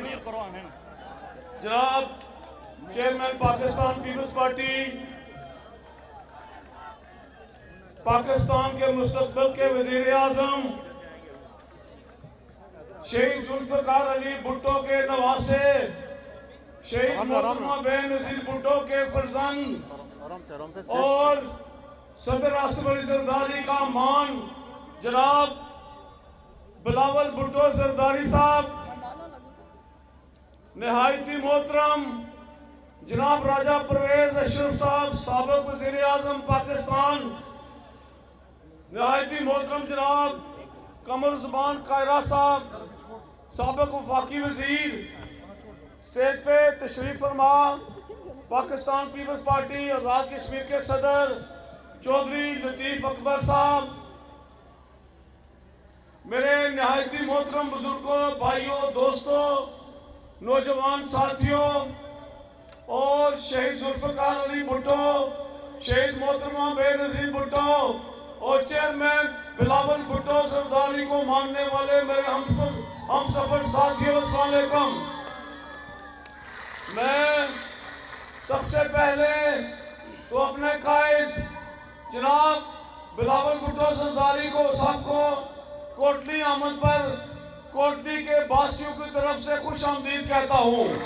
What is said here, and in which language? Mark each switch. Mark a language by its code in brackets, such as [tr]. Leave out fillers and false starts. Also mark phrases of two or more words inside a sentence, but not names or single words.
[ur] جناب چیئرمین پاکستان پیپلز پارٹی پاکستان کے مستقبل کے وزیر اعظم شہید ذوالفقار علی بھٹو کے نواسے شہید محترمہ بینظیر بھٹو کے فرزند اور صدر آصف علی زرداری کا مان جناب بلاول بھٹو زرداری صاحب, نہایتی محترم جناب راجہ پرویز اشرف صاحب سابق وزیر اعظم پاکستان، نہایتی محترم جناب قمر زبان کائرہ صاحب سابق وفاقی وزیر، اسٹیج پہ تشریف فرما پاکستان پیپلز پارٹی آزاد کشمیر کے صدر چوہدری لطیف اکبر صاحب, میرے نہایتی محترم بزرگوں، بھائیوں، دوستوں، نوجوان ساتھیوں اور شہید ذوالفقار علی بھٹو، شہید محترمہ بینظیر بھٹو اور چیئرمین بلاول بھٹو زرداری کو ماننے والے میرے ہم سفر ساتھیوں، السلام علیکم. میں سب سے پہلے تو اپنے قائد جناب بلاول بھٹو زرداری کو سب کو کوٹلی آمد پر کوٹلی کے واسیوں کی طرف سے خوش آمدید کہتا ہوں.